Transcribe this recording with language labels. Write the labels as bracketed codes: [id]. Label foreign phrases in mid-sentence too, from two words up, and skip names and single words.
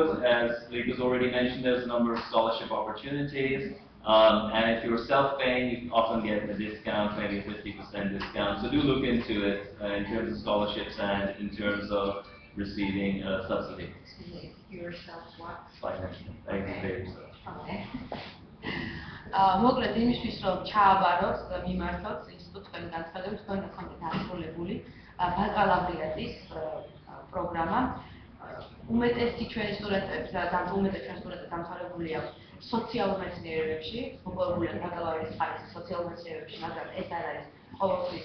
[en] As Lika's already mentioned, there's a number of scholarship opportunities. And if you're self-paying, you often get a discount, maybe a 50% discount. So do look into it in terms of scholarships and in terms of receiving a subsidy. Yourself what? Financially. I can pay yourself. Okay. [ka] მოკლედ იმისთვის რომ ჩააბაროთ და მიმართოთ ინსტიტუტს თქვენი განცხადებით, თქვენ გქონდეთ ასრულებული ბაკალავრიატის პროგრამა. უმეტესი ჩვენი სტუდენტები და უმეტეს ჩვენი სტუდენტები დამთავრებული აქვს სოციალურ მეცნიერებებში, მოპოვებული ბაკალავრის ხარისხის სოციალურ მეცნიერებებში, მაგრამ ეს არ არის ყოველთვის